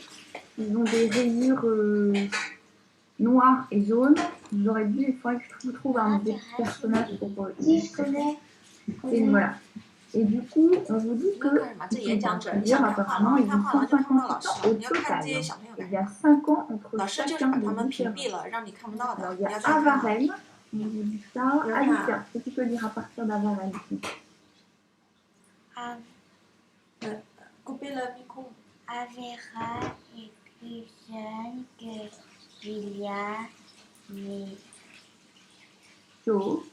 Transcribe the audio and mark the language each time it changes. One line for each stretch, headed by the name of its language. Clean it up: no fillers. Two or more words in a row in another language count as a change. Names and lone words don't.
French: Ils ont des rayures noires et jaunes. J'aurais dit, il faudrait que je vous trouve un des petits personnages pour Si je connais. Et voilà. Et du coup, on vous dit que apparemment, ils ont 158 ans au total. Et il y a 5 ans entre
Chinese: 老师就是
French: chacun
Chinese: 把
French: des
Chinese: 他们屏
French: différents.
Chinese: 蔽了，让你看不到
French: Alors,
Chinese: 的。
French: il y
Chinese: 你要
French: a
Chinese: 再看啊。
French: Avarel. On vous dit ça. Alicia, est-ce que tu peux dire à partir d'Avarel ici? Couper le micro. Avera est plus jeune que William, mais Joe.